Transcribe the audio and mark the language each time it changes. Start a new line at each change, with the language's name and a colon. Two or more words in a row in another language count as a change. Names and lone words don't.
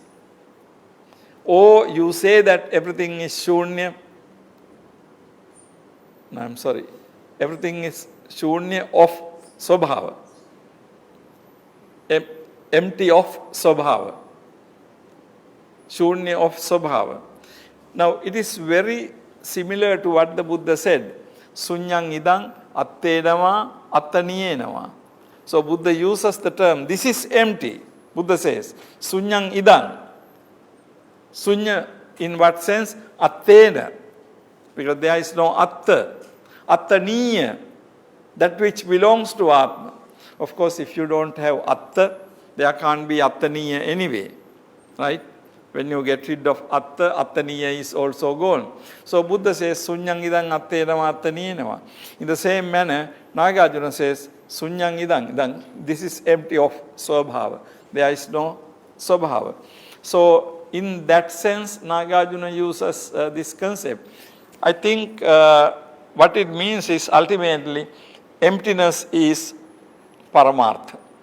English: Or you say that everything is Shunya, no, I'm sorry, everything is Shunya of Swabhava. Empty of Swabhava. Shunya of Swabhava. Now, it is very similar to what the Buddha said.
Pali: Sunyang idang attenava attaniyenava.
English: So, Buddha uses the term, this is empty. Buddha says,
Pali: Sunyang idang.
English: Sunya, in what sense? Attena. Because there is no atta. Attaniya. that which belongs to Atma. Of course, if you don't have Atta, there can't be Attaniya anyway, right? When you get rid of Atta, Attaniya is also gone. So Buddha says,
Pali: Sunyang idang attenava attaniyenava.
English: In the same manner, Nagarjuna says,
Pali: Sunyang idang,
English: this is empty of Swabhava. There is no Swabhava. So in that sense, Nagarjuna uses this concept. I think what it means is ultimately, emptiness is Paramartha.